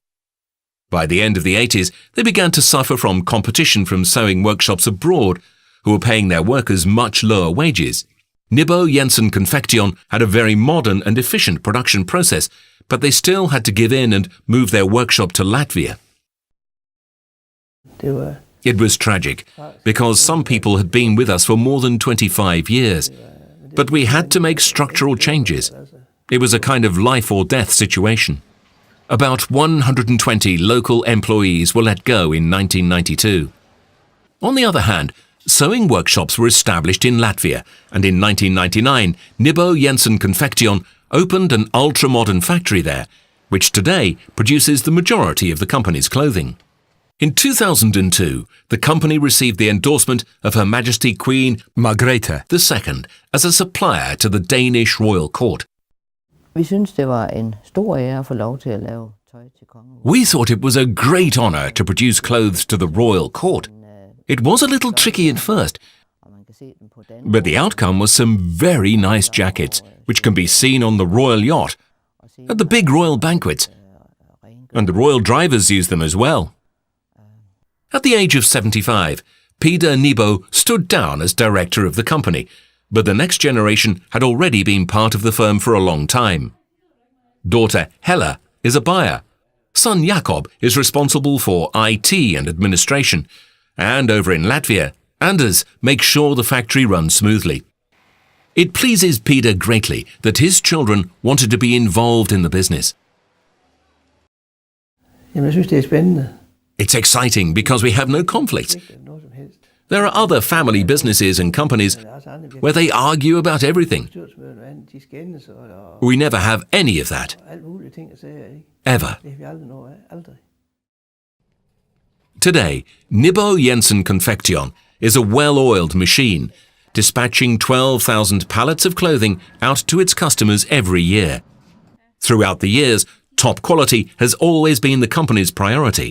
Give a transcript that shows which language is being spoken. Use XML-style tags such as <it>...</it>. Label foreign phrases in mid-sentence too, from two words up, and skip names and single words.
<en>By the end of the 80s, they began to suffer from competition from sewing workshops abroad, who were paying their workers much lower wages. Nybo Jensen Konfektion had a very modern and efficient production process, but they still had to give in and move their workshop to Latvia.</en> <da>Det var,</da> <en>It was tragic, because some people had been with us for more than 25 years. But we had to make structural changes. It was a kind of life or death situation. About 120 local employees were let go in 1992. On the other hand, sewing workshops were established in Latvia, and in 1999, Nybo Jensen Konfektion opened an ultra-modern factory there, which today produces the majority of the company's clothing. In 2002, the company received the endorsement of Her Majesty Queen Margrethe II as a supplier to the Danish royal court.</en> <da>Vi synes, det var en stor ære at få lov til at lave tøj til kongen.</da> <en>We thought it was a great honor to produce clothes to the royal court. It was a little tricky at first,</en> <da>Og man kan se dem på Danmark.</da> <en>but the outcome was some very nice jackets, which can be seen on the royal yacht, at the big royal banquets, and the royal drivers use them as well. At the age of 75, Peter Nybo stood down as director of the company, but the next generation had already been part of the firm for a long time. Daughter Hella is a buyer. Son Jakob is responsible for IT and administration, and over in Latvia, Anders makes sure the factory runs smoothly. It pleases Peter greatly that his children wanted to be involved in the business.</en> <da>jamen, jeg synes, det er spændende.</da> <en>It's exciting because we have no conflicts.</en> <da>Noget som helst.</da> <en>There are other family businesses and companies</en> <da>Der er også andre</da> <en>where they argue about everything.</en> <da>bestyrelsesmøder og andet, de skændes og</da> <en>We never have any of that,</en> <da>alt mulige ting at sige, ikke?</da> <en>ever.</en> <da>Det har vi aldrig nået af. Aldrig.</da> <en>Today, Nybo Jensen Konfektion is a well-oiled machine, dispatching 12,000 pallets of clothing out to its customers every year. Throughout the years, top quality has always been the company's priority.</en>